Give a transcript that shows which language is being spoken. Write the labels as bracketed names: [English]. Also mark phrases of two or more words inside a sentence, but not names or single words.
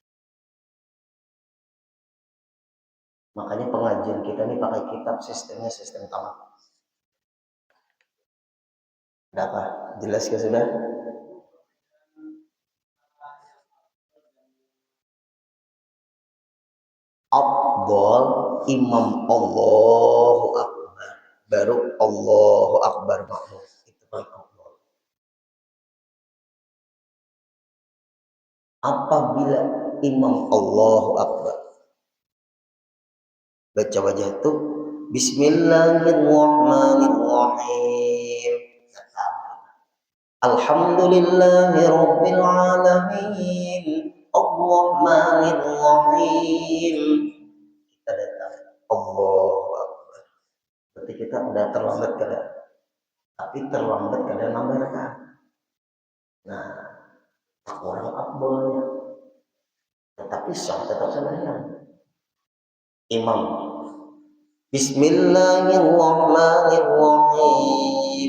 [Indonesian] Makanya pengajian kita ini pakai kitab, sistemnya sistem tamat. Ada apa? Jelas ke sudah? Afdol imam [Arabic] Allahu Akbar, [Indonesian] baru [Arabic] Allahu Akbar [Indonesian] makmum. Itu paling afdol. Apabila imam [Arabic] Allahu Akbar [Indonesian] baca wajah itu Bismillahirrahmanirrahim. [Arabic] Alhamdulillahirabbil alamin. Ar-Rahmanir-Rahim. [Indonesian] Kita datang [Arabic] Allahu Akbar. [Indonesian] Berarti kita udah terlambat kadang. Tapi terlambat kadang nambah rakaat. Nah, orang afdalnya. Tetapi sah tetap sembahyang. Imam Bismillahirrahmanirrahim.